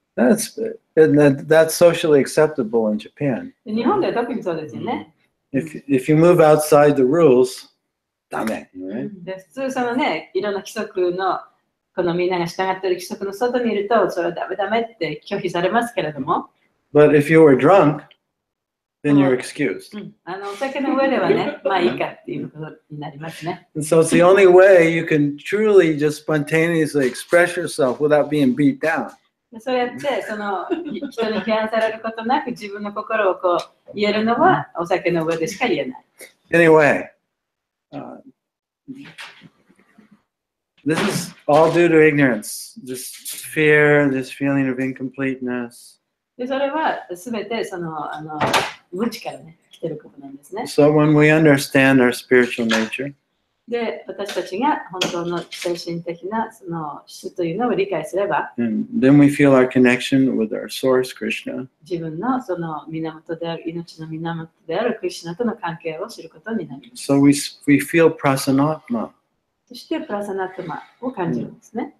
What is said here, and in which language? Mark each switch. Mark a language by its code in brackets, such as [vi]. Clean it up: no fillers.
[en] That's socially acceptable in Japan. [ja] 日本では特にそうですよね。 [en] If you move outside the rules, ダメ。 [ja] で、普通そのね、いろんな規則の、このみんなが従っている規則の外にいると、それはダメって拒否されますけれども。 [en] But if you were drunk, then you're excused. [ja] お酒の上ではね、まあいいかっていうことになりますね。 [en] And so it's the only way you can truly just spontaneously express yourself without being beat down. [ja] そうやってその人に批判されることなく自分の心をこう言えるのはお酒の上でしか言えない。 [en] Anyway, this is all due to ignorance, this fear, this feeling of incompleteness. [ja] でそれはすべてその無知からね来てることなんですね。 [en] So when we understand our spiritual nature, [ja] で私たちが本当の精神的なその質というのを理解すれば、 [en] and then we feel our connection with our source, Krishna. [ja] 自分のその源である命の源であるクリシュナとの関係を知ることになります。 [en] So we feel prasannatma. [ja] そしてプラサナットマを感じるんですね。